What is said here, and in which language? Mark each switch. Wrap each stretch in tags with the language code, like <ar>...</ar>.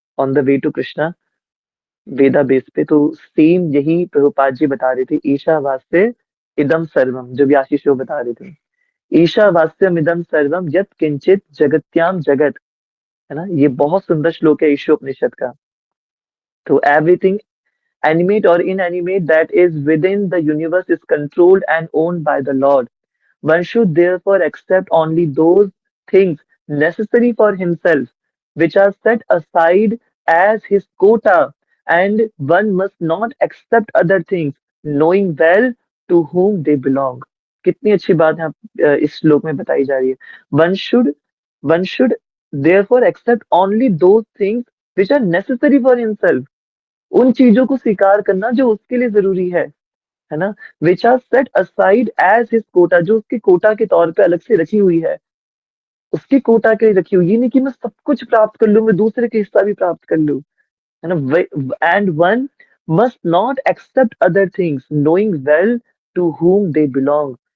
<hi>On the way to Krishna, Veda base पे, तो same यही प्रभुपाद जी बता रहे थे।</hi> <sa>ईशावास्य इदम सर्वम,</sa> <hi>जो भी आशीष शिव बता रहे थे,</hi> <sa>ईशावास्यम इदम सर्वम यत् किंचित जगत्याम जगत,</sa> <hi>है ना। ये बहुत सुंदर श्लोक है ईशोपनिषद का।</hi> <en>तो everything, animate or inanimate, that is within the universe is controlled and owned by the Lord. One should therefore accept only those things necessary for himself, which are set aside as his quota, and one must not accept other things, knowing well to whom they belong.</en> <hi>कितनी अच्छी बात है इस श्लोक में बताई जा रही है।</hi> <en>One should, one should therefore accept only those things which are necessary for himself.</en> <hi>उन चीजों को स्वीकार करना जो उसके लिए जरूरी है ना।</hi> <en>which are set aside as his quota,</en> <hi>जो उसके कोटा के तौर पे अलग से रखी हुई है, उसकी कोटा के लिए रखी हुई। ये नहीं कि मैं सब कुछ प्राप्त कर लूं, मैं दूसरे का हिस्सा भी प्राप्त कर लूं, है ना।</hi> <en>And one must not accept other things, knowing well to whom they belong.</en>